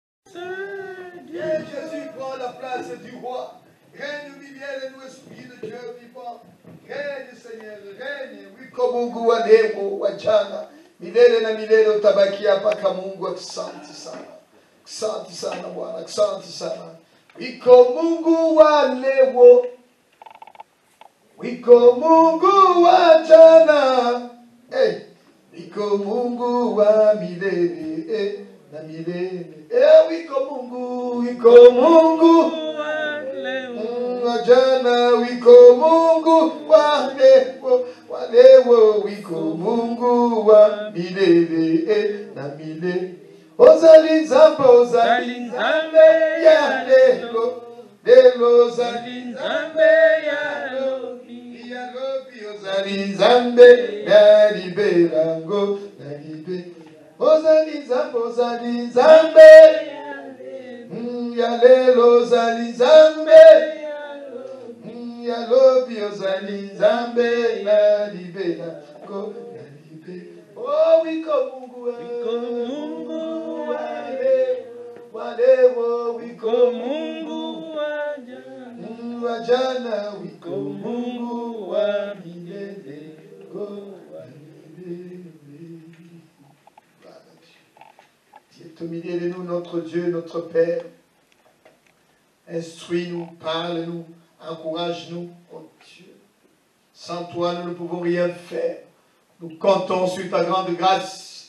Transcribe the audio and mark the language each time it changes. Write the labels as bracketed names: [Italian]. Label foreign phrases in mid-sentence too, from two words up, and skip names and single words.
[French] Et Jésus prend la place du roi. Règne lumière, nous, esprit de Dieu vivant. Règne, Seigneur, règne. [Swahili] Wiko Mungu wa leo, wa jana. Milele na milele utabakia mpaka Mungu. Asante sana. Asante sana Bwana. Asante sana. Wiko Mungu wa leo. Wiko Mungu wa jana. Wiko Mungu wa milele. Na milele. Wiko Mungu. Wiko Mungu. Jana wiko Mungu wa leo, wiko Mungu wa milele na milele. [Lingala] Ozali nzambe ya lelo, lelo ozali nzambe ya lobi, ozali nzambe ya liberango, na libe. Ozali nzambe ya lelo, ozali nzambe ya lobi, ozali nzambe na libela ko na libe. [Swahili] Oh, wiko Mungu wa leo, wiko Mungu wa jana, wiko Mungu wa milele ko wa milele. [French] Tu es au milieu de nous, notre Dieu, notre Père. Instruis-nous, parle-nous. Encourage-nous, oh Dieu. Sans toi, nous ne pouvons rien faire. Nous comptons sur ta grande grâce.